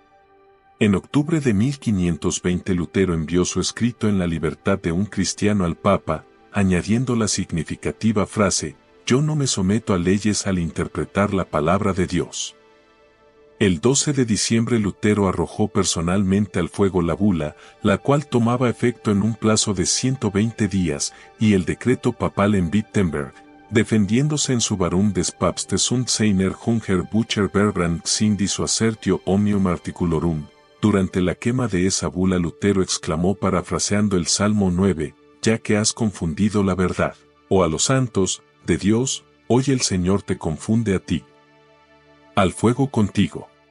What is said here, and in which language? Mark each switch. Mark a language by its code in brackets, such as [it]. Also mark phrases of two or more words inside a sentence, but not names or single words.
[es] En octubre de 1520 Lutero envió su escrito En la libertad de un cristiano al Papa, añadiendo la significativa frase, «Yo no me someto a leyes al interpretar la palabra de Dios». El 12 de diciembre Lutero arrojó personalmente al fuego la bula, la cual tomaba efecto en un plazo de 120 días, y el decreto papal en Wittenberg, defendiéndose en su Warum des Papstes und seiner Hunger Bucher Verbrand Xindi su assertio omnium articulorum. Durante la quema de esa bula Lutero exclamó parafraseando el Salmo 9, «Ya que has confundido la verdad, o a los santos, de Dios, hoy el Señor te confunde a ti. Al fuego contigo».